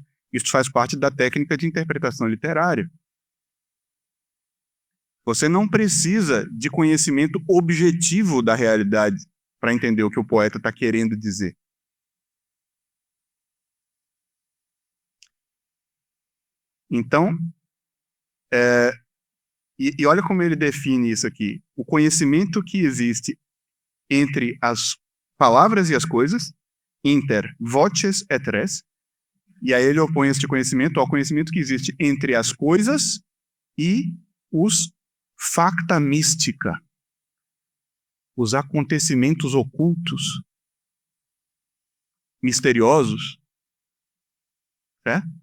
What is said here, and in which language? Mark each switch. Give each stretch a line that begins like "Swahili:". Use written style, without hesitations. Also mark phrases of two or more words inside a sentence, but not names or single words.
Portuguese: Isso faz parte da técnica de interpretação literária. Você não precisa de conhecimento objetivo da realidade para entender o que o poeta está querendo dizer. Então, e olha como ele define isso aqui. O conhecimento que existe entre as palavras e as coisas,
Latin: inter voces et res,
Portuguese: e aí ele opõe este conhecimento ao conhecimento que existe entre as coisas e os
Latin: facta mística,
Portuguese: os acontecimentos ocultos, misteriosos. Certo?